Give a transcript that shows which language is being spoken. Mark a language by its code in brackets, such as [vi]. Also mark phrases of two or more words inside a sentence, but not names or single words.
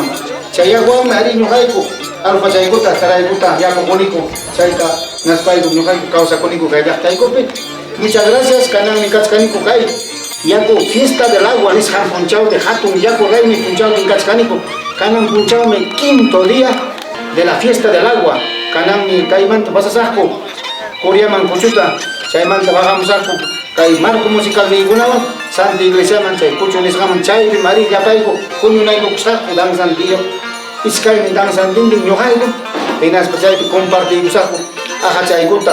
[qu] Chaywanmi ari ñuqayku alfa chaykuta saraykuta yakukuniku, chayta naspayku ñuqayku kawsakuniku kay llaqtaykupi. [es] Muchas gracias, [qu] kananmi kachkaniku kay yaku [es] fiesta del agua [qu] nisqan punchawpi hatun yaku raymi punchawpi kachkaniku. Kanan punchawmi [es] quinto día de la fiesta del agua. [qu] Kananmi kaymanta pasasaqku Curiaman kuchuta, chaymanta bajamusaqku kay [es] marco musical [qu] niykunawan Santa Iglesiaman chay kuchu nisqaman chaypi mari llapayku puñunaykusaqku danzantiyo. Iskaymi danzantintin ñuqayku hinaspa chaypi compartiykusaqku aja chaykuta.